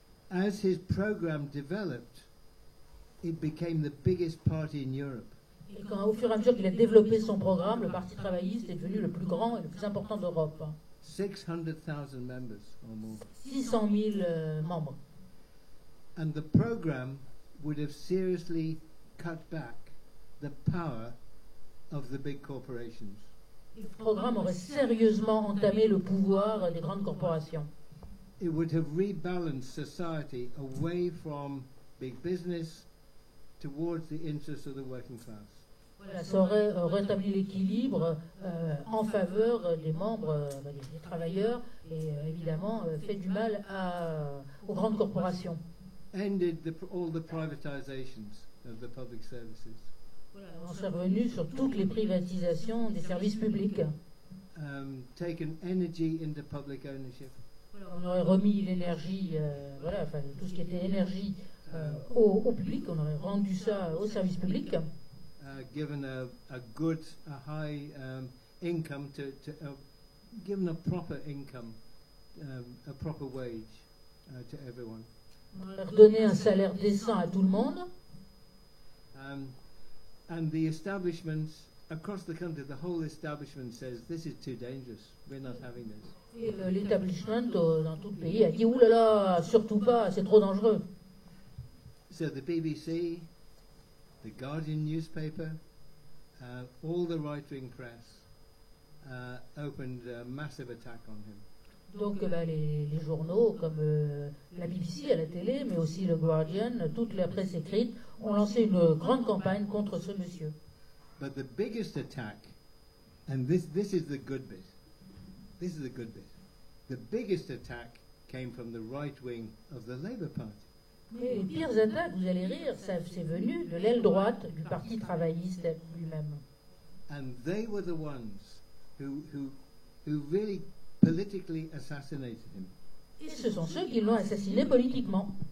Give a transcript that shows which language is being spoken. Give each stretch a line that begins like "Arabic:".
English: As his program developed, it became the biggest party in Europe.
French: Et au fur et à mesure qu'il a développé son programme, le Parti travailliste est devenu le plus grand et le plus important d'Europe.
English: 600,000 members or more.
French: 600 000 membres.
English: And the program would have seriously cut back the power of the big corporations.
French: Le programme aurait sérieusement entamé le pouvoir des grandes corporations.
English: It would have rebalanced society away from big business towards the interests of the working class.
French: Voilà, ça aurait rétabli l'équilibre en faveur des membres, des travailleurs, et évidemment fait du mal aux grandes corporations.
English: Ended all the privatizations of the public services.
French: Voilà, on s'est revenu sur toutes les privatisations des services publics.
English: Taken energy into public ownership.
French: Voilà, on aurait remis l'énergie, enfin, tout ce qui était énergie au public, on aurait rendu ça au service public.
English: Given a high income given a proper income, a proper wage to everyone.
French: On aurait redonné un salaire décent à tout le monde.
English: And the establishment across the country, the whole establishment says this is too dangerous. We're not having this.
French: Et l'établissement dans tout le pays a dit ouh là là, surtout pas, c'est trop dangereux.
English: So the BBC, the Guardian newspaper, all the right-wing press opened a massive attack on him.
French: Donc les journaux comme la BBC à la télé, mais aussi le Guardian, toute la presse écrite, ont lancé une grande campagne contre ce monsieur.
English: But the biggest attack, and this is the good bit, this is the good bit, the biggest attack came from the right wing of the Labour Party.
French: Mais les pires attaques, vous allez rire, ça c'est venu de l'aile droite du Parti travailliste lui-même.
English: And they were the ones who really politically assassinated him.
French: Et ce sont ceux qui l'ont assassiné politiquement.